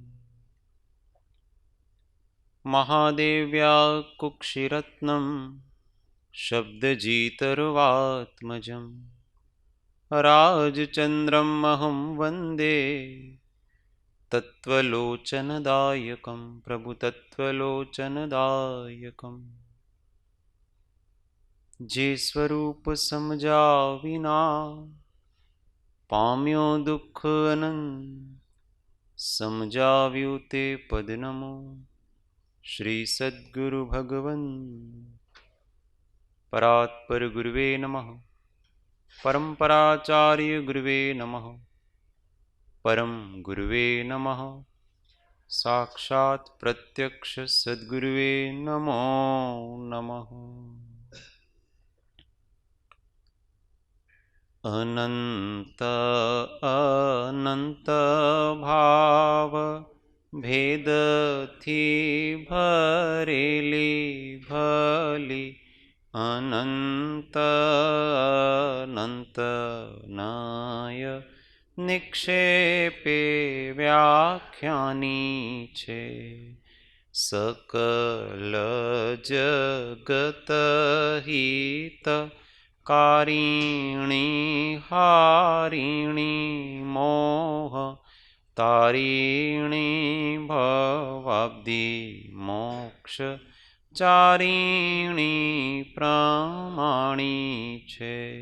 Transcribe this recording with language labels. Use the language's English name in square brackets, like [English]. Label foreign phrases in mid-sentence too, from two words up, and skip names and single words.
[Sanskrit] महादेव्या कुक्षिरत्नं शब्दजितरुवात्मजं राजचन्द्रमहं वन्दे तत्त्वलोचनदायकं प्रभुतत्त्वलोचनदायकम्। [Gujarati] જે સ્વરૂપ સમજ્યા વિના પામ્યો દુઃખ અનંત समझाव्યું તે પદ નમો શ્રી સદ્ગુરુ ભગવન [Sanskrit] परात्पर गुरवे नमः परम्पराचार्य गुरवे नमः परम गुरवे नमः साक्षात प्रत्यक्ष सद्गुरवे नमो नमः। [Gujarati] અનંત અનંત ભાવ ભેદ થી ભરેલી ભલી અનંત અનંત નય નિક્ષેપે વ્યાખ્યાની છે સકલ જગત હિત કારિણી હારિણી મોહ તારિણી ભવાબ્ધિ મોક્ષ ચારિણી પ્રમાણી છે